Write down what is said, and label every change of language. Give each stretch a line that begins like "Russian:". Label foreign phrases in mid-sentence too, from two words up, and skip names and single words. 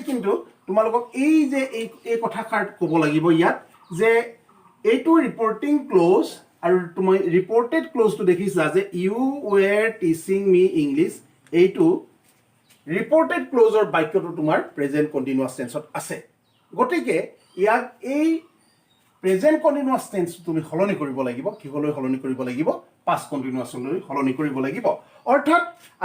Assamese: কিন্তু তোমালোকক এই যে এই কথাষাৰ ক'ব লাগিব ইয়াত যে এইটো
English: reporting clause
Assamese: আৰু তুমি
English: reported clauseটো
Assamese: দেখিছা যে
English: you were teaching me English
Assamese: এইটো
English: reported clauseৰ
Assamese: বাক্যটো তোমাৰ
English: present continuous
Assamese: টেন্সত আছে গতিকে ইয়াক এই
English: present continuous tense
Assamese: তুমি হলনি কৰিব লাগিব কিহলৈ হলনি কৰিব লাগিব
English: past continuousলৈ
Assamese: হলনি কৰিব লাগিব অৰ্থাৎ আমি